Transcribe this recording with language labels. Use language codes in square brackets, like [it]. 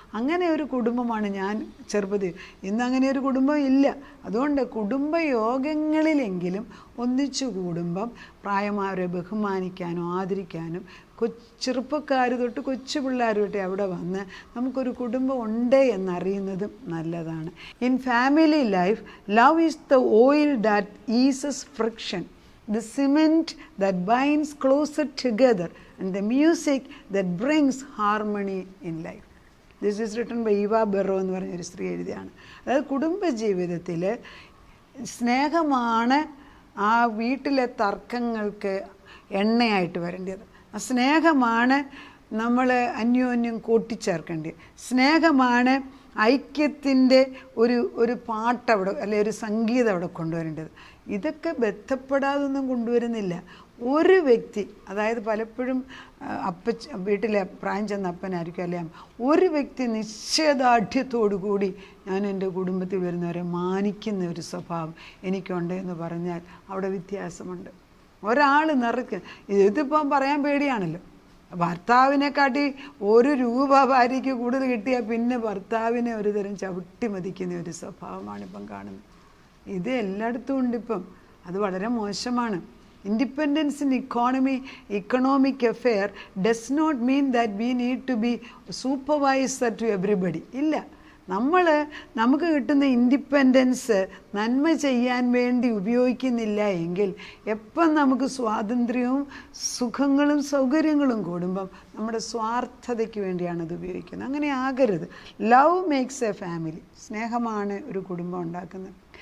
[ml] അങ്ങനെ ഒരു കുടുംബമാണ് ഞാൻ ചെറുപ്പത്തിൽ. ഇന്നങ്ങനെ ഒരു കുടുംബം ഇല്ല. അതുകൊണ്ട് കുടുംബയോഗങ്ങളിലെങ്കിലും ഒന്നിച്ചു കൂടുമ്പം പ്രായമായവരെ ബഹുമാനിക്കാനും ആദരിക്കാനും ചെറുപ്പക്കാർ തൊട്ട് കൊച്ചു പിള്ളേർ തൊട്ട് അവിടെ വന്ന് നമുക്കൊരു കുടുംബം ഉണ്ട് എന്നറിയുന്നതും നല്ലതാണ്. [en] In family life, love is the oil that eases friction, the cement that binds closer together, and the music that brings harmony in life. This is written by Eva Barrow [ml] എന്ന് പറഞ്ഞൊരു സ്ത്രീ എഴുതിയാണ്. അതായത് കുടുംബജീവിതത്തിൽ സ്നേഹമാണ് ആ വീട്ടിലെ തർക്കങ്ങൾക്ക് എണ്ണയായിട്ട് വരേണ്ടത്. ആ സ്നേഹമാണ് നമ്മൾ അന്യോന്യം കൂട്ടിച്ചേർക്കേണ്ടത്. സ്നേഹമാണ് ഐക്യത്തിൻ്റെ ഒരു പാട്ടവിടെ, അല്ലെങ്കിൽ ഒരു സംഗീതം അവിടെ കൊണ്ടുവരേണ്ടത്. ഇതൊക്കെ ബന്ധപ്പെടാതൊന്നും കൊണ്ടുവരുന്നില്ല. ഒരു വ്യക്തി, അതായത് പലപ്പോഴും വീട്ടിലെ പ്രായം ചെന്ന അപ്പനായിരിക്കും അല്ലേ, ഒരു വ്യക്തി നിശ്ചയദാർഢ്യത്തോടു കൂടി ഞാൻ എൻ്റെ കുടുംബത്തിൽ വരുന്നവരെ മാനിക്കുന്ന ഒരു സ്വഭാവം എനിക്കുണ്ട് എന്ന് പറഞ്ഞാൽ അവിടെ വ്യത്യാസമുണ്ട്. ഒരാൾ ഇതിപ്പം പറയാൻ പേടിയാണല്ലോ. ഭർത്താവിനെക്കാട്ടി ₹1 ഭാര്യയ്ക്ക് കൂടുതൽ കിട്ടിയാൽ പിന്നെ ഭർത്താവിനെ ഒരു തരം ചവിട്ടി മതിക്കുന്ന ഒരു സ്വഭാവമാണ് ഇപ്പം കാണുന്നത്. ഇത് എല്ലായിടത്തും ഉണ്ട് ഇപ്പം. അത് വളരെ മോശമാണ്. [en] Independence in economic affair does not mean that we need to be supervisor to everybody. [ml] ഇല്ല, നമുക്ക് കിട്ടുന്ന ഇൻഡിപെൻഡൻസ് നന്മ ചെയ്യാൻ വേണ്ടി ഉപയോഗിക്കുന്നില്ല എങ്കിൽ എപ്പം നമുക്ക് സ്വാതന്ത്ര്യവും സുഖങ്ങളും സൗകര്യങ്ങളും കൂടുമ്പം നമ്മുടെ സ്വാർത്ഥതയ്ക്ക് വേണ്ടിയാണ് ഇത് ഉപയോഗിക്കുന്നത്. അങ്ങനെ ആകരുത്. [en] Love makes a family. [ml] സ്നേഹമാണ് ഒരു കുടുംബം ഉണ്ടാക്കുന്നത്.